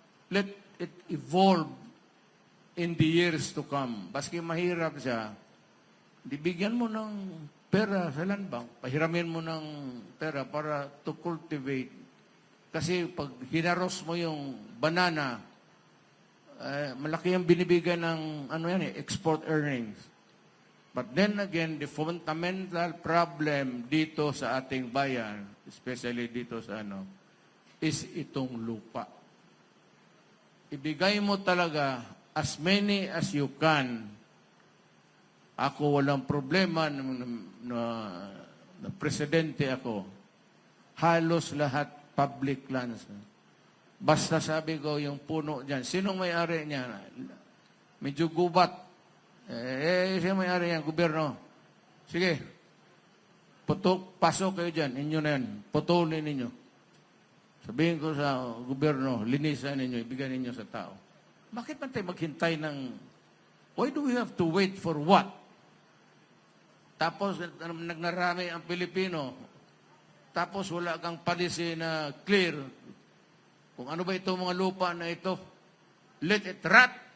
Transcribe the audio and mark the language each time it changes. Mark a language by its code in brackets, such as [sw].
[en] Let it evolve in the years to come. [tl] Baski mahirap siya, bigyan mo ng pera sa land bank, pahiramin mo ng pera para [en] to cultivate. [tl] Kasi pag hinaros mo yung banana, malaki ang binibigay ng export earnings. [en] But then again, the fundamental problem [tl] dito sa ating bayan, especially dito sa is itong lupa. Ibigay mo talaga [en] as many as you can. [tl] Ako walang problema na presidente ako. Halos lahat public lands. Basta sabi ko yung puno dyan. Sinong may-ari niya? Medyo gubat. Sino may-ari yan? Gobyerno. Sige. Pasok kayo dyan. Inyo na yan. Putulin ninyo. Sabihin ko sa gobyerno, linisan ninyo, ibigay ninyo sa tao. Bakit man tayo maghintay ng... [en] Why do we have to wait for what? [tl] Tapos nagnarami ang Pilipino. Tapos wala kang policy na clear. Kung ano ba ito mga lupa na ito, [en] let it rot.